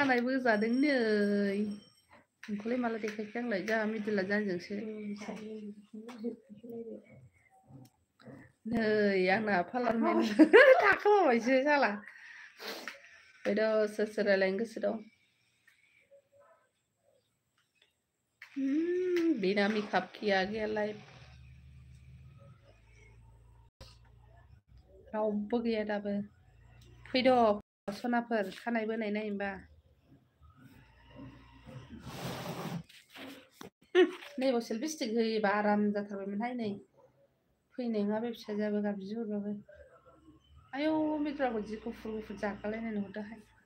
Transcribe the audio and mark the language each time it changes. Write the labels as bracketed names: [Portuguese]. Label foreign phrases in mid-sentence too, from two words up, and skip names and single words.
[Bodo] खानायबो जादों नै नोंखौलाय माला देखायखो आंलाय जा मिदुला जानजोंसो नै आंना पार्लारमेन थाखोमाबायसो साला फैद' सोर सोर रायलायनो गोसो दं [Hindi] बिना मेकआप किया गया [Bodo] लाइफ रावबो गैया दाबो फैद' सनाफोर खानाय बोनाय नायनोबा नैबाव सेलफिस्टिक होयोबा आराम जाथारबायमोनहाय नै फैनाय नङा बे फिसाजोआबो गाबज्रि हरबाबो आयौ मिद्राखौ जि गुफुर गुफुर जाखालायनाय नुहरदोहाय